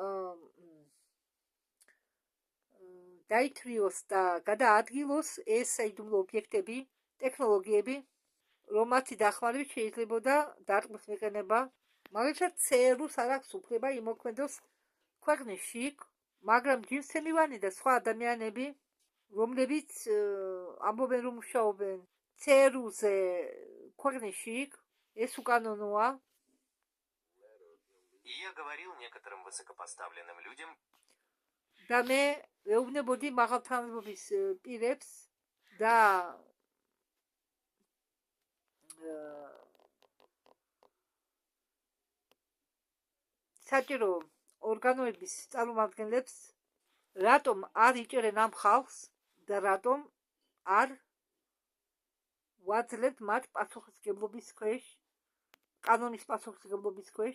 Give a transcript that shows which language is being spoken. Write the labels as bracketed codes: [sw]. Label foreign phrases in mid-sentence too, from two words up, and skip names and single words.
[ka] დაითრიოს და გადაადგილოს ეს საიდუმლო ობიექტები, ტექნოლოგიები, რომ მათი დახმარებით შეიძლებოდა დარტყმის მიყენება, მაგალითად ЦРУ-ს არ აქვს უფლება იმოქმედოს ქვეყნში, მაგრამ ჯიმსემივანი და სხვა ადამიანები, რომლებიც ამბობენ რომ მუშაობენ ЦРУ-ზე ქვეყნში, ეს უკანონოა. [ru] Я говорил некоторым высокопоставленным людям, [ka] და მე ვეუბნებოდი მაღალთანადობის პირებს და საჭირო ორგანოების წარმომადგენლებს, რატომ არ იჭერენ ამ ხალხს და რატომ არ ვაძლევთ მათ პასუხისმგებლობის ქვეშ, კანონის პასუხისმგებლობის ქვეშ.